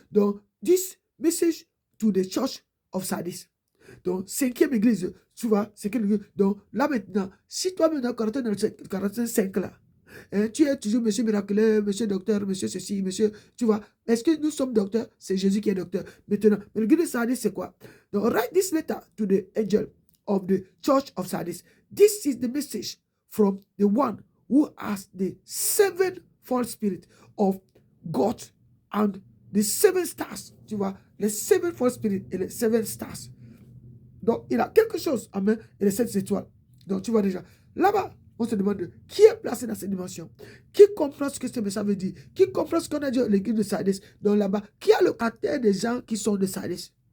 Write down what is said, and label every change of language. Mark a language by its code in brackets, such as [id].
[en] Donc, this message to the church of Sardis. [fr] Donc, 5e église, tu vois, 5e église. Donc, là maintenant, si toi maintenant, caractère 5 là, hein, tu es toujours monsieur miraculeux, monsieur docteur, monsieur ceci, monsieur, tu vois. Est-ce que nous sommes docteurs? C'est Jésus qui est docteur. Maintenant, mais l'église de Sardis, c'est quoi? [en] Donc, write this letter to the angel of the church of Sardis. This is the message from the one who has the 7 false spirits of God and the 7 stars. [fr] Tu vois, les 7 [en] false spirits [fr] et les 7 stars. Donc, il a quelque chose en main et les 7 étoiles. Donc, tu vois déjà. Là-bas, on se demande qui est placé dans cette dimension. Qui comprend ce que ce message veut dire. Qui comprend ce qu'on a dit à l'église de Sardis. Donc, là-bas, qui a le caractère des gens qui sont de Sardis.